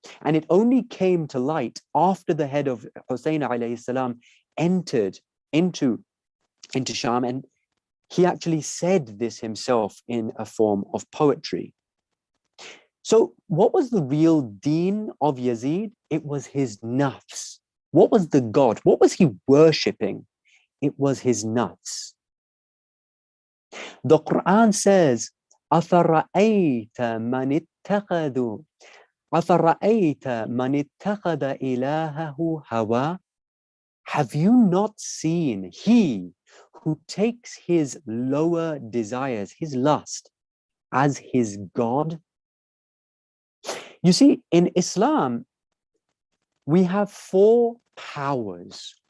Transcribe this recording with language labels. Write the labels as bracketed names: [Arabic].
[English] And it only came to light after the head of Hussain alayhi salam entered into Sham, and he actually said this himself in a form of poetry. So what was the real deen of Yazid? It was his nafs. What was the God? What was he worshipping? It was his nafs. The Quran says, [Arabic] أَفَرَأَيْتَ مَنِ اتَّخَذُ أَفَرَأَيْتَ مَنِ اتَّخَذَ إِلَهَهُ هَوَى. [English] Have you not seen he who takes his lower desires, his lust, as his God? You see, in Islam, we have 4 powers.